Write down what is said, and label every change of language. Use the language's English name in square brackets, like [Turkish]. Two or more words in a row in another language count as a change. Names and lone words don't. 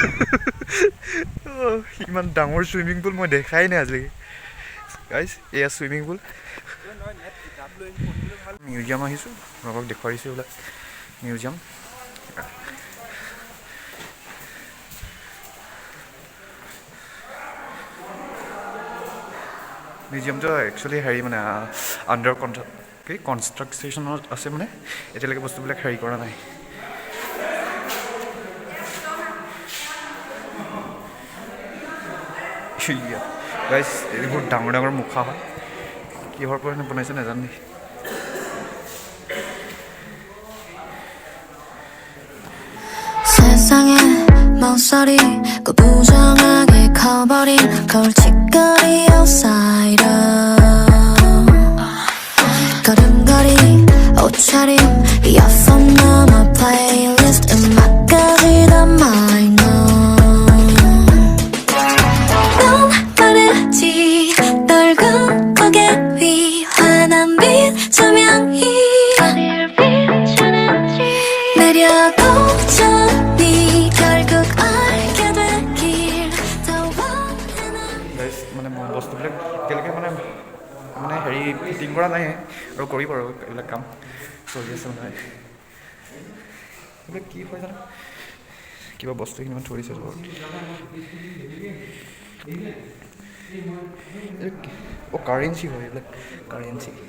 [Assamese] ইমান ডাঙৰ [English] swimming pool [Assamese] মই দেখাই নাই আজিলৈকে গাইজ এয়া [English] swimming pool [Assamese] মিউজিয়াম আহিছোঁ আপোনালোকক দেখুৱাইছোঁ এইবিলাক মিউজিয়াম মিউজিয়ামটো একচুৱেলি হেৰি মানে [English] under constructionত [Assamese] আছে মানে এতিয়ালৈকে বস্তুবিলাক হেৰি কৰা নাই গাইজ এইবোৰ ডাঙৰ ডাঙৰ মুখা হয় কিহৰ পৰা বনাইছে নাজানো দেই [Korean] 세상에 망설이 그 부정하게 커버린 골칫거리 outsider 걸음걸이 옷차림 이어폰 넘어 playlist 음악까지 다 minor 넌 바래지 널 꿈꾸게 위 환한 빛 조명이 내려도 전이 결국 알게 되길 더 원하는 [Assamese] গাইজ মানে বস্তুবিলাক এতিয়ালৈকে মানে হেৰি ফিটিং কৰা নাই আৰু কৰিব আৰু এইবিলাক কাম চলি আছে মানে এইবিলাক কি হয় জানো কিবা বস্তুখিনি মানে থৈ দিছে কাৰেঞ্চি হয় এইবিলাক কাৰেঞ্চি